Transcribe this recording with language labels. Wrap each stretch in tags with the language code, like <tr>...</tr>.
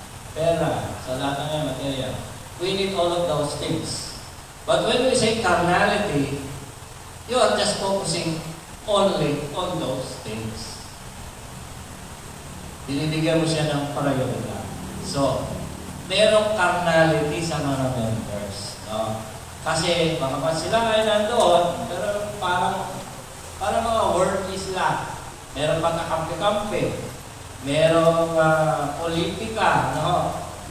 <tl>Pera, sa lahat ng material.</tl> <en>We need all of those things. But when we say carnality, you are just focusing only on those things.</en> <tl>Binibigyan mo siya ng prioridad. So, merong carnality sa mga members. No? Kasi, baka pa sila ay nandoon, pero parang mga worldly sila. Merong pagkakampi-kampi. Merong politika. No?</tl>